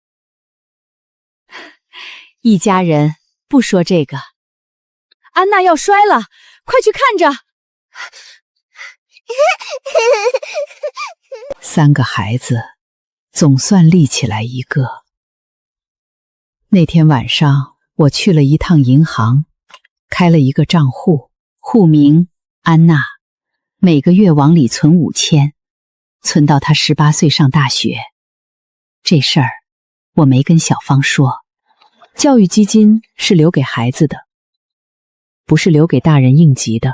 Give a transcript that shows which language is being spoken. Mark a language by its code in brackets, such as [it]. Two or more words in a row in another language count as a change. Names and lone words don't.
[zh] 一家人不說這個。安娜要摔了，快去看着。 3個孩子總算立起來一個。那天晚上我去了一趟銀行，開了一個賬戶，戶名安娜，每個月往裡存5000，存到她18歲上大學。這事兒我沒跟小芳說，教育基金是留給孩子的，不是留給大人應急的。